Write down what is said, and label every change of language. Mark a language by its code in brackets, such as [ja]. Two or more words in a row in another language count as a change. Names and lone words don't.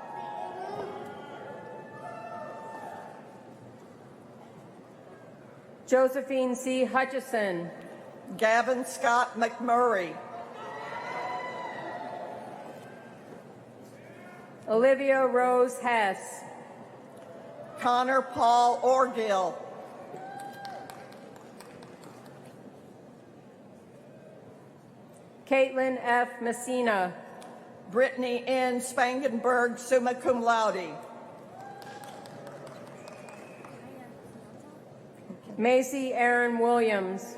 [en] Josephine C. Hutchison. Gavin Scott McMurray. Olivia Rose Hess. Connor Paul Orgill. Caitlin F. Messina. Brittany N. Spangenberg, [la] summa cum laude. [en] Macy Aaron Williams.